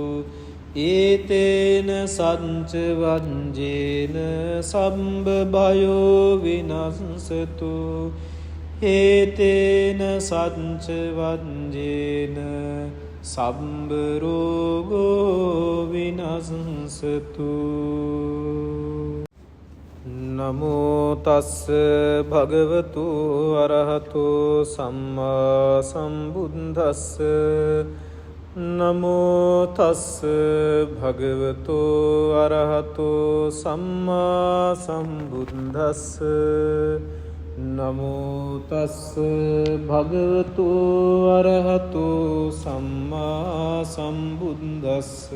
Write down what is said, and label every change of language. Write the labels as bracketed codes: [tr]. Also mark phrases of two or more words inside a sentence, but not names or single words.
[pi] ඒතේන සච්ච වංජේන සම්බ භයෝ විනස්සතු ඒතේන සච්ච වංජේන සම්බ රෝගෝ විනස්සතු නමෝ තස්ස භගවතු අරහතු සම්මා සම්බුද්දස්ස නමෝ තස්ස භගවතු අරහතු සම්මා සම්බුද්දස්ස නමෝ තස්ස භගවතු අරහතු සම්මා සම්බුද්දස්ස